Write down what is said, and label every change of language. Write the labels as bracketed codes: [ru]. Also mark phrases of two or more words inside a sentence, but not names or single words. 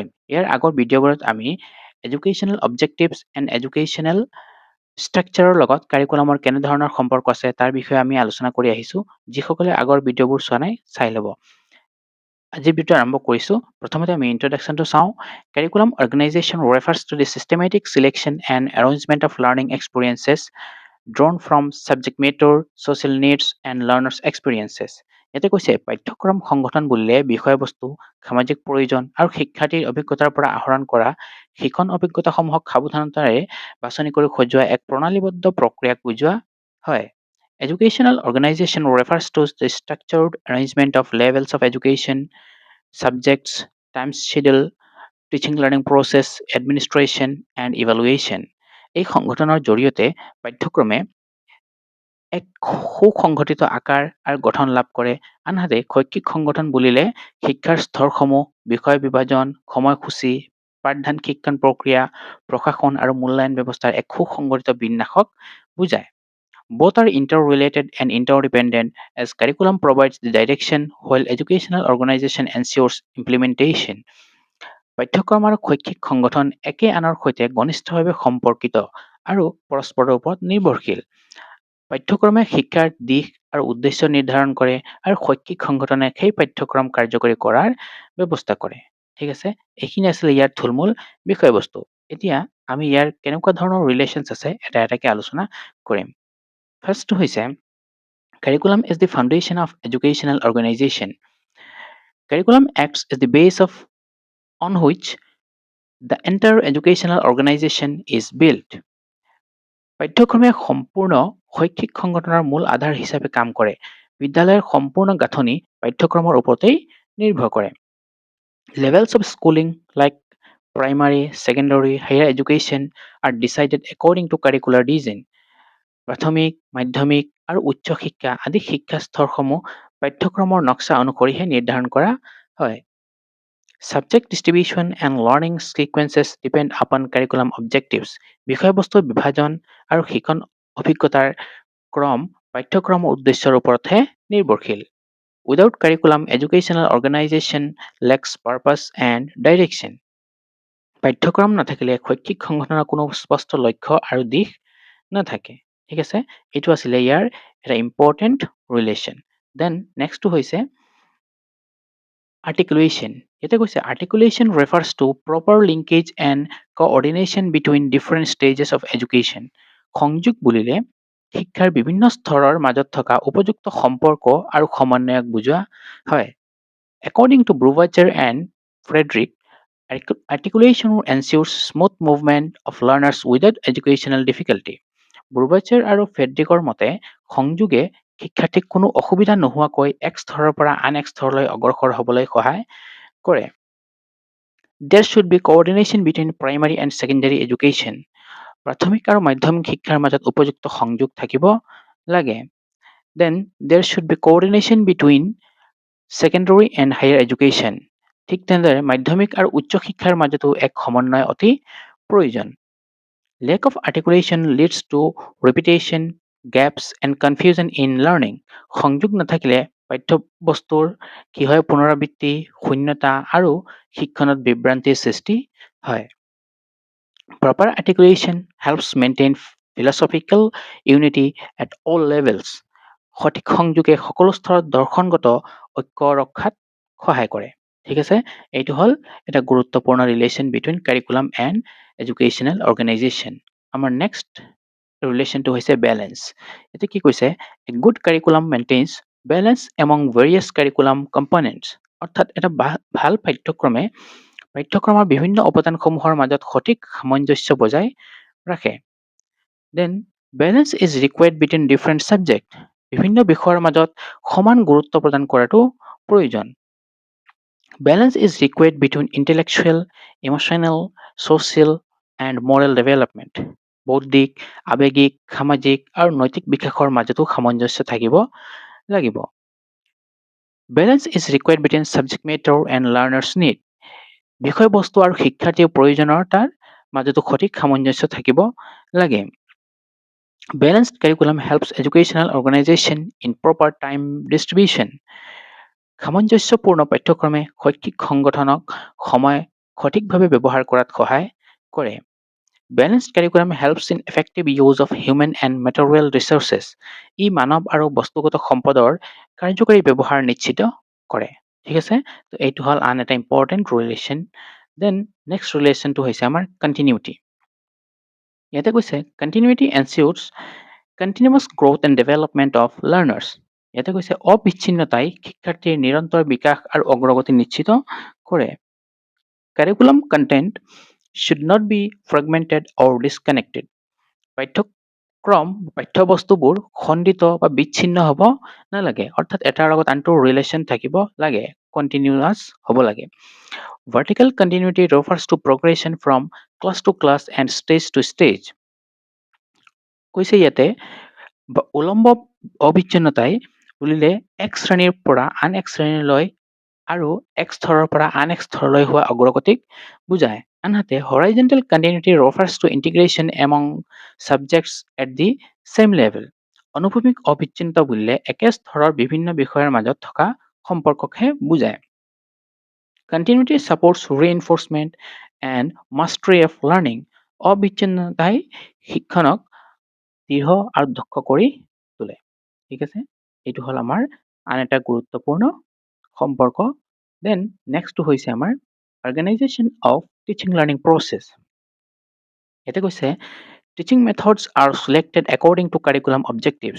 [as] ইয়াৰ আগৰ ভিডিঅ'বোৰত আমি [en] educational objectives and educational structure [as] লগত কাৰিকুলামৰ কেনেধৰণৰ সম্পৰ্ক আছে তাৰ বিষয়ে আমি আলোচনা কৰি আহিছোঁ। যিসকলে আগৰ ভিডিঅ'বোৰ চোৱা নাই চাই ল'ব। আজিৰ ভিডিঅ' আৰম্ভ কৰিছোঁ। প্ৰথমতে আমি ইন্ট্ৰডাকশ্যনটো চাওঁ। [en] curriculum organization refers to the systematic selection and arrangement of learning experiences drawn from subject matter, social needs and learners' experiences. [as] ইয়াতে কৈছে পাঠ্যক্ৰম সংগঠন বুলিলে বিষয়বস্তু, সামাজিক প্ৰয়োজন আৰু শিক্ষাৰ্থীৰ অভিজ্ঞতাৰ পৰা আহৰণ কৰা শিক্ষণ অভিজ্ঞতাসমূহক সাৱধানতাৰে বাছনি কৰি সজোৱা এক প্ৰণালীবদ্ধ প্ৰক্ৰিয়াক বুজোৱা হয়। [en] Educational organization refers to the structured arrangement of levels of education, subjects, time schedule, teaching learning process, administration, and evaluation. [as] এই সংগঠনৰ জৰিয়তে পাঠ্যক্ৰমে এক সুসংগঠিত আকাৰ আৰু গঠন লাভ কৰে। আনহাতে শৈক্ষিক সংগঠন বুলিলে শিক্ষাৰ স্তৰসমূহ, বিষয় বিভাজন, সময়সূচী, পাঠদান শিক্ষণ প্ৰক্ৰিয়া, প্ৰশাসন আৰু মূল্যায়ন ব্যৱস্থাৰ এক সুসংগঠিত বিন্যাসক বুজায়। [en] Both are interrelated and interdependent as curriculum provides the direction while educational organization ensures implementation. [as] পাঠ্যক্ৰম আৰু শৈক্ষিক সংগঠন একে আনৰ সৈতে ঘনিষ্ঠভাৱে সম্পৰ্কিত আৰু পৰস্পৰৰ ওপৰত নিৰ্ভৰশীল। পাঠ্যক্ৰমে শিক্ষাৰ দিশ আৰু উদ্দেশ্য নিৰ্ধাৰণ কৰে আৰু শৈক্ষিক সংগঠনে সেই পাঠ্যক্ৰম কাৰ্যকৰী কৰাৰ ব্যৱস্থা কৰে। ঠিক আছে, এইখিনি আছিলে ইয়াৰ থুলমূল বিষয়বস্তু। এতিয়া আমি ইয়াৰ কেনেকুৱা ধৰণৰ ৰিলেশ্যনছ আছে এটা এটাকে আলোচনা কৰিম। ফাৰ্ষ্টটো হৈছে [en] curriculum is the foundation of educational organization. Curriculum acts as the base on which the entire educational organization is built. [as] পাঠ্যক্ৰমে সম্পূৰ্ণ শৈক্ষিক সংগঠনৰ মূল আধাৰ হিচাপে কাম কৰে। বিদ্যালয়ৰ সম্পূৰ্ণ গাঁথনি পাঠ্যক্ৰমৰ ওপৰতেই নিৰ্ভৰ কৰে। [en] Levels of schooling like primary, secondary, higher education are decided according to curricular design. [as] প্ৰাথমিক, মাধ্যমিক আৰু উচ্চ শিক্ষা আদি শিক্ষা স্তৰসমূহ পাঠ্যক্ৰমৰ নক্সা অনুসৰিহে নিৰ্ধাৰণ কৰা হয়। [en] Subject distribution and learning sequences depend upon curriculum objectives. [as] বিষয়বস্তুৰ বিভাজন আৰু শিক্ষণ অভিজ্ঞতাৰ ক্ৰম পাঠ্যক্ৰমৰ উদ্দেশ্যৰ ওপৰতহে নিৰ্ভৰশীল। [en] Without curriculum, educational organization lacks purpose and direction. [as] পাঠ্যক্ৰম নাথাকিলে শৈক্ষিক সংগঠনৰ কোনো স্পষ্ট লক্ষ্য আৰু দিশ নাথাকে। ঠিক আছে, এইটো আছিলে ইয়াৰ এটা [en] important relation. then next [as] হৈছে আৰ্টিকুলেশ্যন। ইয়াতে কৈছে [en] articulation refers to proper linkage and coordination between different stages of education. [as] সংযোগ বুলিলে শিক্ষাৰ বিভিন্ন স্তৰৰ মাজত থকা উপযুক্ত সম্পৰ্ক আৰু সমন্বয়ক বুজোৱা হয়। [en] According to Brubacher and Frederick, articulation ensures smooth movement of learners without educational difficulty. [as] ব্ৰুবাচাৰ আৰু ফেড্ৰিকৰ মতে সংযোগে শিক্ষাৰ্থীক কোনো অসুবিধা নোহোৱাকৈ এক স্তৰৰ পৰা আন এক স্তৰলৈ অগ্ৰসৰ হ'বলৈ সহায় কৰে। [en] There should be coordination between primary and secondary education. [as] প্ৰাথমিক আৰু মাধ্যমিক শিক্ষাৰ মাজত উপযুক্ত সংযোগ থাকিব লাগে। [en] Then there should be coordination between secondary and higher education. [as] ঠিক তেনেদৰে মাধ্যমিক আৰু উচ্চ শিক্ষাৰ মাজতো এক সমন্বয় অতি প্ৰয়োজন। [en] Lack of articulation leads to repetition, gaps, and confusion in learning. [as] সংযোগ নাথাকিলে পাঠ্যবস্তুৰ কি হয় পুনৰাবৃত্তি, শূন্যতা আৰু শিক্ষণত বিভ্ৰান্তিৰ সৃষ্টি হয়। [en] Proper articulation helps maintain philosophical unity at all levels. [as] সঠিক সংযোগে সকলো স্তৰত দৰ্শনগত ঐক্য ৰক্ষাত সহায় কৰে। ঠিক আছে, এইটো হ'ল এটা গুৰুত্বপূৰ্ণ [en] relation between curriculum and educational organization. [as] আমাৰ [en] next relation [as] হৈছে বেলেঞ্চ। এতিয়া কি কৈছে [en] a good curriculum maintains balance among various curriculum components. [as] অৰ্থাৎ এটা ভাল পাঠ্যক্ৰমৰ বিভিন্ন উপাদানসমূহৰ মাজত সঠিক সামঞ্জস্য বজাই ৰাখে। [en] then balance is required between different subject. [as] বিভিন্ন বিষয়ৰ মাজত সমান গুৰুত্ব প্ৰদান কৰাটো প্ৰয়োজন। [en] Balance is required between intellectual, emotional, social, and moral development. [as] বৌদ্ধিক, আৱেগিক, সামাজিক আৰু নৈতিক বিকাশৰ মাজতো সামঞ্জস্য থাকিব লাগিব। [en] Balance is required between subject matter and learner's need. [as] বিষয়বস্তু আৰু শিক্ষাৰ্থীৰ প্ৰয়োজনীয়তাৰ মাজতো সঠিক সামঞ্জস্য থাকিব লাগে। [en] Balanced curriculum helps educational organization in proper time distribution. [as] সামঞ্জস্যপূৰ্ণ পাঠ্যক্ৰমে শৈক্ষিক সংগঠনক সময় সঠিকভাৱে ব্যৱহাৰ কৰাত সহায় কৰে। [en] Balanced curriculum helps in effective use of human and material resources. [as] ই মানৱ আৰু বস্তুগত সম্পদৰ কাৰ্যকৰী ব্যৱহাৰ নিশ্চিত কৰে। ঠিক আছে? তো এইটো হ'ল আন এটা [en] important relation. then next relation [as] হৈছে আমাৰ কণ্টিনিউটি। ইয়াতে কৈছে [en] continuity ensures continuous growth and development of learners. [as] ইয়াতে কৈছে অবিচ্ছিন্নতাই শিক্ষাৰ্থীৰ নিৰন্তৰ বিকাশ আৰু অগ্ৰগতি নিশ্চিত কৰে। [en] curriculum content should not be fragmented or disconnected. [as] পাঠ্যবস্তুবোৰ খণ্ডিত বা বিচ্ছিন্ন হ'ব নালাগে। অৰ্থাৎ এটাৰ লগত আনটোৰ ৰিলেশ্যন থাকিব লাগে, কণ্টিনিউৱাছ হ'ব লাগে। [en] Vertical continuity refers to progression from class to class and stage to stage. [as] কৈছে ইয়াতে উলম্ব অবিচ্ছিন্নতাই বুলিলে এক শ্ৰেণীৰ পৰা আন এক শ্ৰেণীলৈ আৰু এক স্তৰৰ পৰা আন এক স্তৰলৈ হোৱা অগ্ৰগতিক বুজায়। [en] আনহাতে horizontal continuity refers to integration among subjects at the same level. [as] অনুভূমিক অবিচ্ছিন্নতা বুলিলে একে স্তৰৰ বিভিন্ন বিষয়ৰ মাজত থকা সম্পৰ্ককহে বুজায়। [en] Continuity supports reinforcement and mastery of learning. [as] অবিচ্ছিন্নতাই শিক্ষণক দৃঢ় আৰু দক্ষ কৰি তোলে। ঠিক আছে? এইটো হ'ল আমাৰ আন এটা গুৰুত্বপূৰ্ণ সম্পৰ্ক। [en] then next [as] হৈছে আমাৰ [en] organization of teaching learning process. [as] ইয়াতে কৈছে [en] teaching methods are selected according to curriculum objectives.